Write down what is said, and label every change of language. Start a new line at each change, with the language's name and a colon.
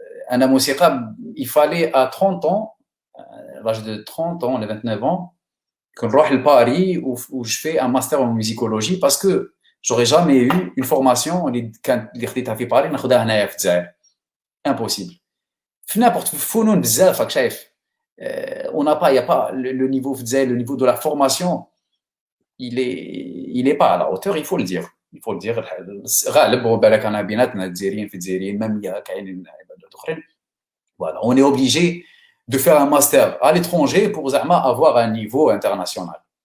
French: Il fallait à 30 ans, à l'âge de 30 ans, les 29 ans, que je aille à Paris où je fais un master en musicologie parce que j'aurais jamais eu une formation
Arabic: اللي خديتها في باريس ناخذها هنايا في الجزائر.
French: Impossible.
Arabic: في n'importe فنون بزاف راك شايف.
French: On n'a pas, il y a pas le niveau
Arabic: في الجزائر,
French: le niveau de la formation, il est pas à la hauteur, il faut le dire. Il faut le dire.
Arabic: غالب وبالك انا بيناتنا الجزائريين في الجزائريين même كاينين عباد اخرين.
French: Voilà, on est obligé de faire un master à l'étranger pour avoir un niveau international.